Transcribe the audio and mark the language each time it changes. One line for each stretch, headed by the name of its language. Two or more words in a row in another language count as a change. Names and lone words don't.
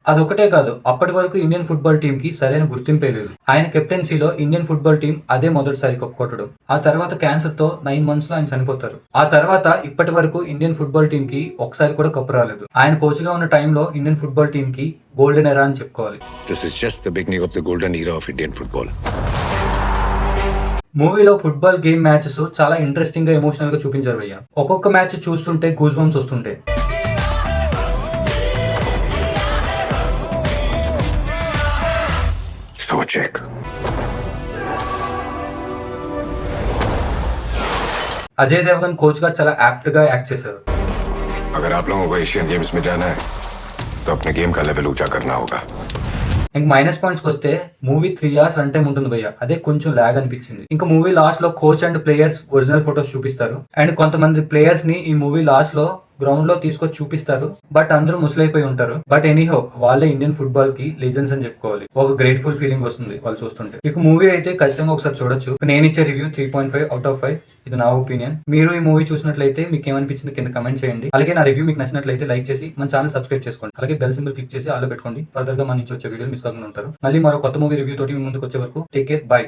Telugu: అదొకటే కాదు, అప్పటి వరకు
English: Indian football team
Telugu: కి సరైన గుర్తింపే లేదు. ఆయన కెప్టెన్సీలో
English: Indian football team
Telugu: అదే మొదటిసారి కప్ కొట్టడం. ఆ తర్వాత క్యాన్సర్ తో 9 months లో ఆయన చనిపోతారు. ఆ తర్వాత ఇప్పటి వరకు
English: Indian football team
Telugu: కి ఒకసారి కూడా కప్ రాలేదు. ఆయన కోచ్ గా ఉన్న టైంలో
English: Indian football team
Telugu: కి
English: golden era
Telugu: అని చెప్పుకోవాలి.
English: This is just the beginning of the golden era of Indian football.
Telugu: మూవీలో
English: football game matches
Telugu: చాలా ఇంట్రెస్టింగ్ గా, ఎమోషనల్ గా చూపించారు భయ్య. ఒక్కొక్క మ్యాచ్ చూస్తుంటే
English: goose bumps
Telugu: వస్తుంటాయి.
English: So check.
Telugu: అజయ్ దేవగన్ కోచ్ గా చాలా యాప్ట్ గా యాక్ట్ చేశారు.
Hindi: अगर आप लोगों को एशियन गेम्स में जाना है तो अपने गेम का लेवल ऊंचा करना होगा.
Telugu: ఇంక
English: minus points
Telugu: వస్తే మూవీ 3 hours
English: run time
Telugu: ఉంటుంది భయ్య. అదే కొంచెం లాగ్ అనిపించింది. ఇంకా
English: movie last
Telugu: లో
English: coach and players original photos
Telugu: చూపిస్తారు. అండ్ కొంతమంది ప్లేయర్స్ ని ఈ
English: movie last
Telugu: లో గ్రౌండ్ లో తీసుకొచ్చి చూపిస్తారు. బట్ అందరూ ముసలైపోయి ఉంటారు.
English: but anyhow
Telugu: వాళ్ళే ఇండియన్ ఫుట్బాల్ కి లెజెండ్స్ అని చెప్పుకోవాలి. ఒక
English: grateful feeling
Telugu: వస్తుంది వాళ్ళు చూస్తుంటే. ఇక మూవీ అయితే ఖచ్చితంగా ఒకసారి చూడొచ్చు. నేను ఇచ్చే రివ్యూ 3.5
English: out of
Telugu: 5. ఇది నా ఒపీనియన్. మీరు ఈ మూవీ చూసినట్లయితే మీకు ఏమనిపించింది కింద కమెంట్ చేయండి. అలాగే నా రివ్యూ మీకు నచ్చినట్లయితే లైక్ చేసి మన
English: channel subscribe
Telugu: చేసుకోండి. అలాగే
English: bell symbol click
Telugu: చేసి ఆల్లో పెట్టుకోండి. ఫర్దర్ గా మన నుంచి వచ్చే వీడియోలు మిస్ కాకుండా ఉంటారు. మళ్ళీ మరో కొత్త
English: movie review
Telugu: తోటి మీ ముందుకు వచ్చే వరకు
English: take care, bye.